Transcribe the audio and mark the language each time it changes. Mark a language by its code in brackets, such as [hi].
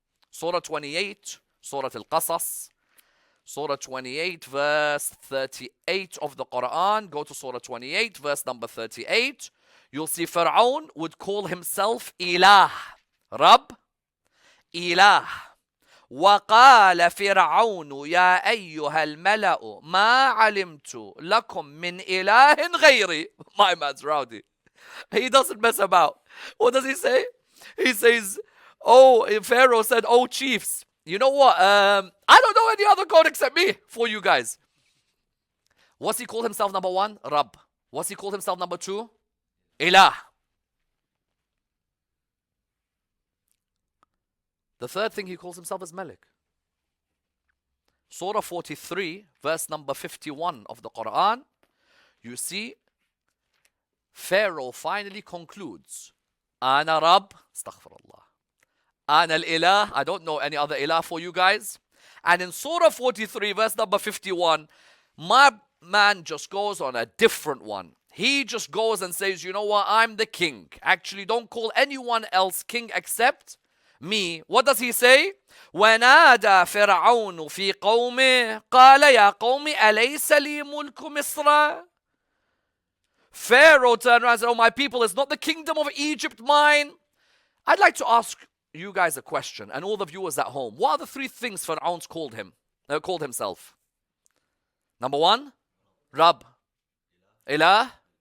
[en] Surah 28, Surah Al-Qasas, Surah 28, verse 38 of the Quran. Go to Surah 28, verse number 38. You'll see Pharaoh would call himself Ilah, Rabb, Ilah. [ar] وقال فرعون يا أيها الملأ ما علمت لكم من إله غيري. [en] My man's rowdy. He doesn't mess about. What does he say? He says, Pharaoh said, oh chiefs, you know what? I don't know any other God except me for you guys. What's he called himself number one? Rabb. What's he called himself number two? Ilah. The third thing he calls himself is Malik. Surah 43, verse number 51 of the Quran, you see, Pharaoh finally concludes, [ar] Ana Rabb, [en] astaghfirullah. [ar] Ana al-Ilah, [en] I don't know any other Ilah for you guys. And in Surah 43, verse number 51, my man just goes on a different one. He just goes and says, you know what, I'm the king. Actually, don't call anyone else king except me. What does he say? [ar] ونادى فرعون في قومه قال يا قوم أليس لي ملك مصر. [en] Pharaoh turned around and said, oh my people, is not the kingdom of Egypt mine? I'd like to ask you guys a question, and all the viewers at home. What are the three things Pharaoh called himself? Number one, Rabb, Ilah.